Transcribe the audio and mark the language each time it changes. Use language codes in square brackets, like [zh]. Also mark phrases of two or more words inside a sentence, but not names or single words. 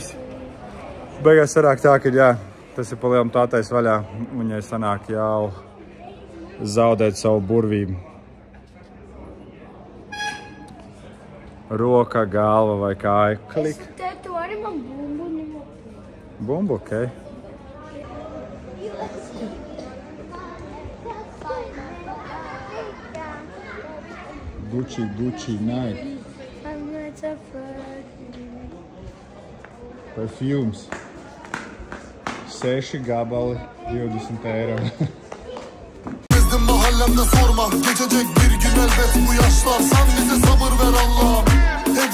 [lv] Beigās sanāk tā, ka jā, tas ir pa lielam tātais vaļā. Viņai sanāk jau zaudēt savu burvību. Roka, galva vai kāja. Klik. Tu arī man bumbu ņemu. Bumbu, okei. Gucci, Nike. [en] I'm not afraid. [lv] Perfumes. 6 gabali, 20 eiro. [tr] Gezdim mahallemde sorma. Geçecek bir gün elbet bu yaşlar. Sen bize sabır ver Allah'ım.